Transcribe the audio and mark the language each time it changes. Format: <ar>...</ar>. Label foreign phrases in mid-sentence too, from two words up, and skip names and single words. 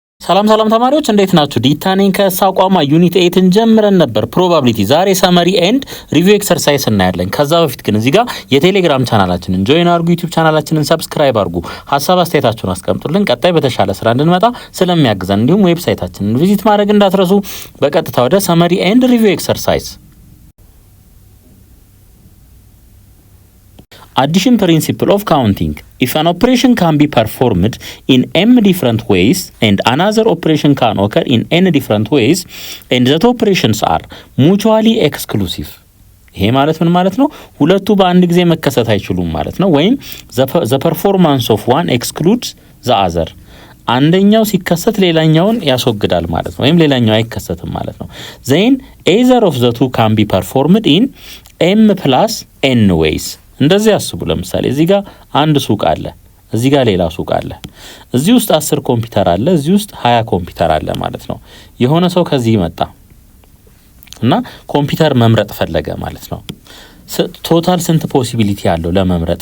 <am>ሰላም ተማሪዎች እንዴት ናችሁ? ዲታኔን ከሳቋማ ዩኒት 8 ጀምረን ነበር ፕሮባቢሊቲ። ዛሬ</am> <en>summary and review exercise</en> <am>እናያለን። ከዛ በፊት ግን እዚህ ጋር የቴሌግራም ቻናላችንን ጆይን አድርጉ፣ ዩቲዩብ ቻናላችንን ሰብስክራይብ አድርጉ፣ ሀሳብ አስተያየታችሁን አስቀምጡልን። ቀጣይ በተሻለ ስራ እንድንመጣ ስለሚያግዘን እንዲሁም ዌብሳይታችንን ቪዚት ማድረግ እንዳትረሱ። በቀጥታ ወደ</am> <en>summary and review exercise። Addition principle of counting. If an operation can be performed in m different ways and another operation can occur in n different ways and that operations are mutually exclusive.</en> <am>ይሄ ማለት ምን ማለት ነው? ሁለቱ በአንድ ጊዜ መከሰት አይችሉም ማለት ነው። ወይም</am> <en>the performance of one excludes the other.</en> <am>አንደኛው ሲከሰት ሌላኛውን ያስወግዳል ማለት ነው። ወይም ሌላኛው አይከሰትም ማለት ነው።</am> <en>then either of the two can be performed in m plus n ways.</en> <am>እንደዚህ አስቡ። ለምሳሌ እዚህ ጋር አንድ ሱቅ አለ፣ እዚህ ጋር ሌላ ሱቅ አለ። እዚህ ውስጥ 10 ኮምፒውተር አለ፣ እዚህ ውስጥ 20 ኮምፒውተር አለ ማለት ነው። የሆነ ሰው ከዚህ መጣ እና ኮምፒውተር መምረጥ ፈለገ ማለት ነው። ቶታል ስንት ፖሲቢሊቲ አለው ለመምረጥ?</am>